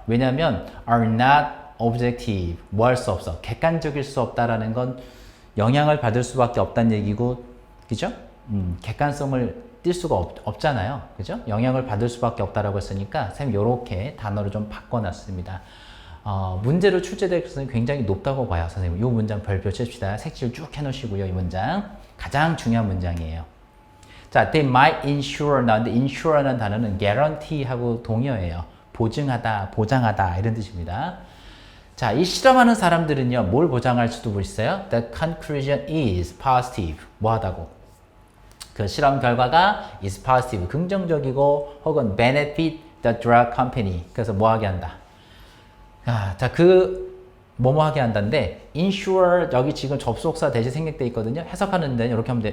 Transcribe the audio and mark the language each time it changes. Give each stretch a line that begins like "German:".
Korean: 왜냐하면
English: are not objective.
Korean: 뭐 할 수 없어. 객관적일 수 없다라는 건 영향을 받을 수밖에 없다는 얘기고, 그죠? 객관성을 띌 수가 없잖아요. 그죠? 영향을 받을 수밖에 없다라고 했으니까 쌤 요렇게 단어를 좀 바꿔놨습니다. 문제로 출제될 가능성이 굉장히 높다고 봐요. 선생님. 이 문장 별표 칩시다. 색칠 쭉 해놓으시고요. 이 문장. 가장 중요한 문장이에요. 자,
English: they might insure
Korean: 나왔는데 insure라는 단어는 guarantee하고 동의어예요. 보증하다, 보장하다 이런 뜻입니다. 자, 이 실험하는 사람들은요. 뭘 보장할 수도 있어요?
English: The conclusion is positive.
Korean: 뭐하다고? 그 실험 결과가
English: is positive.
Korean: 긍정적이고 혹은
English: benefit the drug company.
Korean: 그래서 뭐하게 한다. 자, 뭐뭐하게 한다는데 insure 여기 지금 접속사 대신 생략돼 있거든요. 해석하는 데는 이렇게 하면 돼요.